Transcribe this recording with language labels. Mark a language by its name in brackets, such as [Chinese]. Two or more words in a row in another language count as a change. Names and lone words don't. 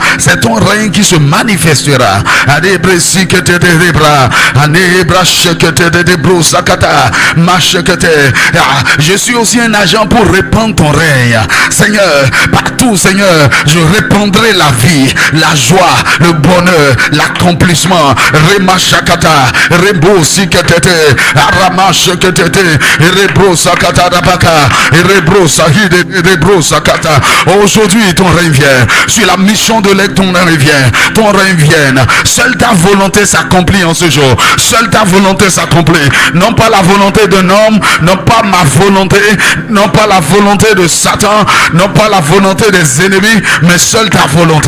[French] C'est ton règne qui se manifestera. Je suis aussi un agent pour répandre ton règne. Seigneur, partout, Seigneur, je répandrai la vie, la joie, le bonheur, l'accomplissement. Remashakata, Rebo Sikatete, Aramashakete, Rebro Sakata Dabaka, Rebro Sahide, Rebro Sakata. Aujourd'hui, ton règne vient. Sur la mission de l'aigle, ton règne vient. Ton règne vient. Seule ta volonté s'accomplit en ce jour. Seule ta volonté s'accomplit. Non pas la volonté d'un homme, non pas ma volonté, non pas la volonté de Satan, non pas la volonté des ennemis, mais seule ta volonté.